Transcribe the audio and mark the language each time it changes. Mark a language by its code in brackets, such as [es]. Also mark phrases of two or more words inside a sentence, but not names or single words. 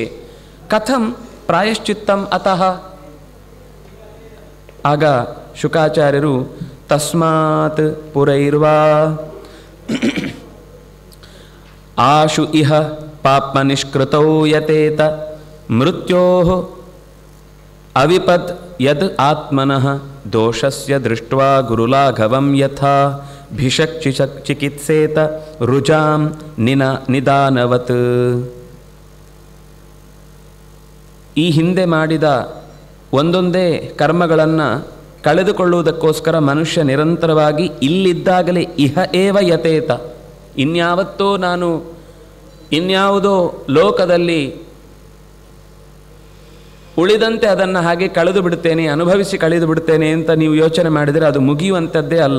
[sa] ಕಥಂ ಪ್ರಾಯಶ್ಚಿತ್ತಂ ಅತಃ. [kn] ಆಗ ಶುಕಾಚಾರ್ಯರು [sa] ತಸ್ಮಾತ್ ಪುರೈರ್ವಾ ಆಶು ಇಹ ಪಾಪ ನಿಷ್ಕೃತೌ ಯತೇತ ಮೃತ್ಯೋಃ ಅವಿಪದ್ ಯದ್ ಆತ್ಮನಃ ದೋಷಸ್ಯ ದೃಷ್ಟ್ವಾ ಗುರುಲಾಘವಂ ಯಥಾ ಭಿಷಕ್ ಚಿಕಿತ್ಸೇತ ರುಜಾಂ ನಿದಾನವತ್. [kn] ಈ ಹಿಂದೆ ಮಾಡಿದ ಒಂದೊಂದೇ ಕರ್ಮಗಳನ್ನು ಕಳೆದುಕೊಳ್ಳುವುದಕ್ಕೋಸ್ಕರ ಮನುಷ್ಯ ನಿರಂತರವಾಗಿ ಇಲ್ಲಿದ್ದಾಗಲೇ [sa] ಇಹ ಏವ ಯತೇತ, [kn] ಇನ್ಯಾವತ್ತೋ ನಾನು ಇನ್ಯಾವುದೋ ಲೋಕದಲ್ಲಿ ಉಳಿದಂತೆ ಅದನ್ನು ಹಾಗೆ ಕಳೆದು ಬಿಡ್ತೇನೆ, ಅನುಭವಿಸಿ ಕಳೆದು ಬಿಡ್ತೇನೆ ಅಂತ ನೀವು ಯೋಚನೆ ಮಾಡಿದರೆ ಅದು ಮುಗಿಯುವಂಥದ್ದೇ ಅಲ್ಲ.